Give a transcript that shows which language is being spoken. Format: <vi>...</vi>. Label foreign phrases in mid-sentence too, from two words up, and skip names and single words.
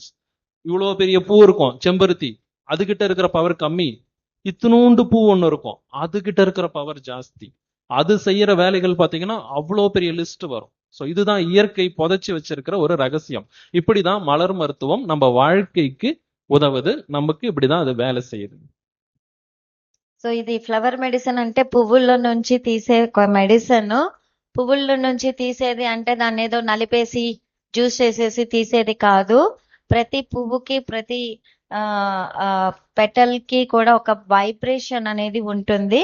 <ta>இவ்வளவு பெரிய பூ இருக்கும் செம்பருத்தி, அதுகிட்ட இருக்கிற பவர் கம்மி. இத்தினோண்டு பூ ஒண்ணு இருக்கும், அதுகிட்ட இருக்கிற பவர் ஜாஸ்தி. அது செய்யற வேலைகள் பாத்தீங்கன்னா அவ்வளோ பெரிய லிஸ்ட் வரும். சோ இதுதான் இயற்கை புதைச்சி வச்சிருக்கிற ஒரு ரகசியம். இப்படிதான் மலர் மருத்துவம் நம்ம வாழ்க்கைக்கு ఉదవదు. நமக்கு இப்படிதான் அது வேலை செய்யுது.</ta> <te>సో ఇది</te> <en>flower medicine</en> <te>అంటే పువ్వుల్లో నుంచి తీసే మెడిసిన్. పువ్వుల్లో నుంచి తీసేది అంటే దాన్ని ఏదో నలిపేసి జ్యూస్ చేసేసి తీసేది కాదు. ప్రతి పువ్వుకి ప్రతి పెటల్ కి కూడా ఒక వైబ్రేషన్ అనేది ఉంటుంది.</te>